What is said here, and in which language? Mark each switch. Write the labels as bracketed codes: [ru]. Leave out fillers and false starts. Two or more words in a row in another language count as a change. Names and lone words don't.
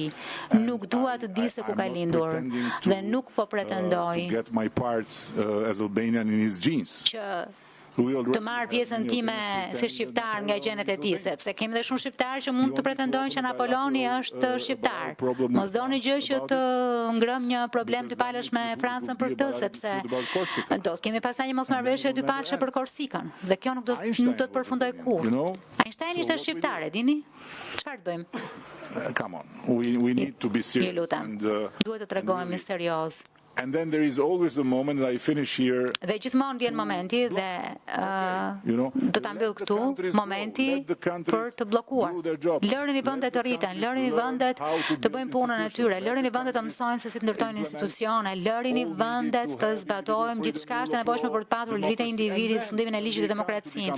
[sq] Nuk dua të di se ku ka lindur dhe nuk po pretendoj që të marrë pjesën time si shqiptar nga gjenet e tij, sepse kemi dhe shumë shqiptarë që mund të pretendojnë që Napoloni është shqiptar. Mos doni gjë që të ngrëm një problem dypalësh me Francën për këtë, sepse do të kemi pastaj një mosmarrëveshje dypalëshe për Korsikën, dhe kjo nuk do të përfundoj kurrë. Einstein ishte shqiptar, e dini? Çfarë të bëjmë? [en] Come on, we need to be serious. [sq] Ju lutem. Duhet të tregojmë serioz. [en] And then there is always the moment that I finish here. [sq] Dhe gjithmonë vjen momenti dhe do ta mbyll këtu, momenti për të bllokuar. Lëreni vendet të rriten, lëreni vendet të bëjnë punën e tyre, lëreni vendet të mësojnë se si të ndërtojnë institucione, lëreni vendet të zbatojmë gjithçka është e nevojshme për të patur liritë e individit, sundimin e ligjit dhe demokracinë.